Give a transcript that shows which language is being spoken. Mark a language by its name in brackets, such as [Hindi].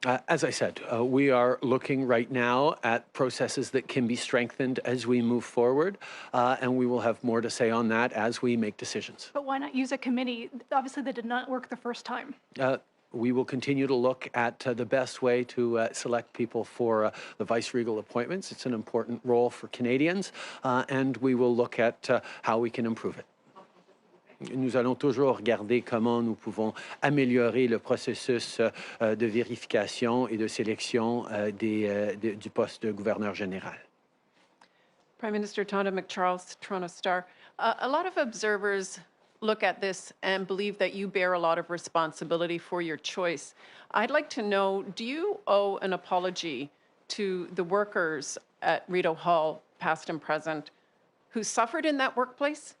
[English] As I said, we are looking right now at processes that can be strengthened as we move forward, and we will have more to say on that as we make decisions. But why not use a committee? Obviously, that did not work the first time. We will continue to look at the best way to select people for the vice-regal appointments. It's an important role for Canadians, and we will look at how we can improve it. [French] Nous allons toujours regarder comment nous pouvons améliorer le processus de vérification et de sélection du poste de gouverneur général. [English] Prime Minister Tonda McCharles, Toronto Star. A lot of observers look at this and believe that you bear a lot of responsibility for your choice. I'd like to know, do you owe an apology to the workers at Rideau Hall, past and present, who suffered in that workplace?